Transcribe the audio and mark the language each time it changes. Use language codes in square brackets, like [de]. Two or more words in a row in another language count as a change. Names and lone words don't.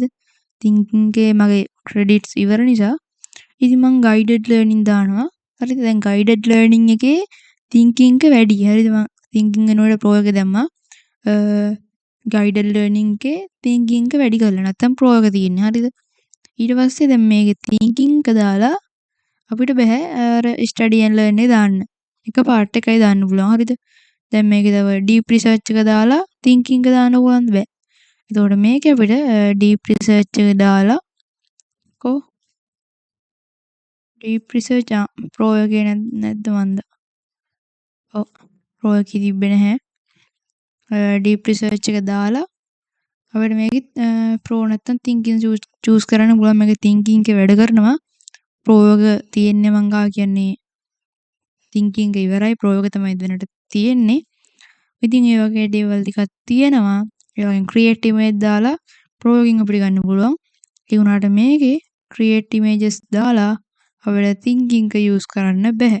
[si] thinking එකේ මගේ credits ඉවර නිසා ඉතින් මම [en] guided learning [si] දානවා. හරිද? දැන් [en] guided learning [si] එකේ thinking එක වැඩි. හරිද? මම thinking වෙනකොට pro එක දැම්මා. [en] guided learning [si] එකේ thinking එක වැඩි කරලා නැත්තම් pro එක තියෙන්නේ. හරිද? ඊට පස්සේ දැන් මේකේ thinking එක දාලා අපිට බෑ අර [en] study and learn [si] එක දාන්න. එක part එකයි දාන්න පුළුවන්. හරිද? දැන් මේකේ තව [en] deep research [si] එක දාලා thinking එක දාන්න පුළුවන් බෑ. එතකොට මේක අපිට [en] deep research [si] එක දාලා [en] deep research pro [si] එකේ නැද්ද මන්ද? ඔව් pro එකේ තිබ්බේ නැහැ. [en] deep research [si] එක දාලා අපිට මේකෙත් pro නැත්තම් thinking choose කරන්න පුළුවන්. මේක thinking එක වැඩ කරනවා. pro එක තියෙන්නේ මං ගා කියන්නේ thinking එක ඉවරයි. pro එක තමයි දැනට තියෙන්නේ. ඉතින් ඒ වගේ දේවල් ටිකක් තියෙනවා. ඒ වගේම [en] create image [si] දාලා pro එකකින් අපිට ගන්න පුළුවන්. ඒ වුණාට මේකේ [en] create images [si] දාලා අපිට thinking එක use කරන්න බෑ.